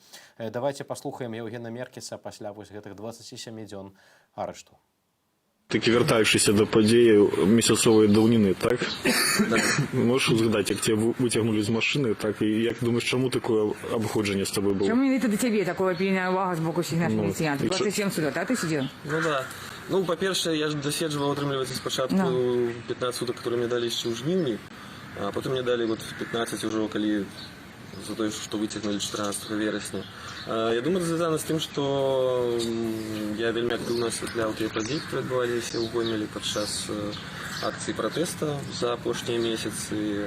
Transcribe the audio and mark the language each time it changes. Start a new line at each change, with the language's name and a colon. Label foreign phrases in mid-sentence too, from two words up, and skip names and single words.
Belarusian: Давайце паслухаем Яўгена Меркіса пасля вось гэтых 27 дзён арышту. Такі вяртаючыся да падзеяў месяцовай даўніны, так? Можаш узгадаць, як цябе выцягнулі з машыны, так? І як думаеш, чаму такое абыходжанне з табой было? Чому менавіта да цябе такое пільная ўвага з боку сігнат міліцыянтаў?
Russian: 27 судов, а ты сидел? Ну да.
Belarusian: Ну, па-першае, я ж даседжваў, атрымліваецца, спачатку 15 суток, которые мне далі яшчэ ў жніўні, а потым мне далі вот 15 ўжо, калі за тое, што выцягнулі 14 верасня. Я думаю, это звязана з тым, што я вельмі актыўна асвятляў тыя падзеі, которые адбываліся ў Гомелі падчас акцыі пратэста за апошнія месяцы.